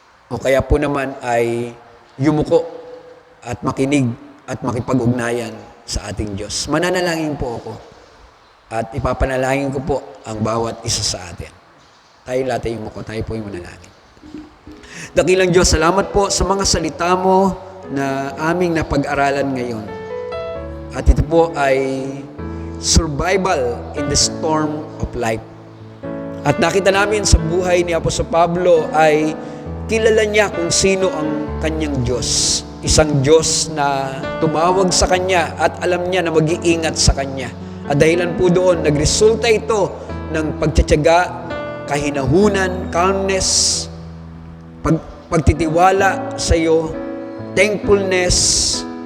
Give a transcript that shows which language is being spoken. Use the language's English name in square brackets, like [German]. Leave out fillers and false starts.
[Filipino] O kaya po naman ay yumuko at makinig at makipag-ugnayan sa ating Diyos. Mananalangin po ako at ipapanalangin ko po ang bawat isa sa atin. Tayo lahat ay yumuko, tayo po yung manalangin. Dakilang Diyos, salamat po sa mga salita mo na aming napag-aralan ngayon. At ito po ay [English] survival in the storm of life. [Filipino] At nakita namin sa buhay ni Apostol Pablo ay kilala niya kung sino ang kanyang Diyos. Isang Diyos na tumawag sa kanya at alam niya na mag-iingat sa kanya. At dahilan po doon, nagresulta ito ng pagtitiyaga, kahinahunan, calmness, pagtitiwala sa iyo, thankfulness.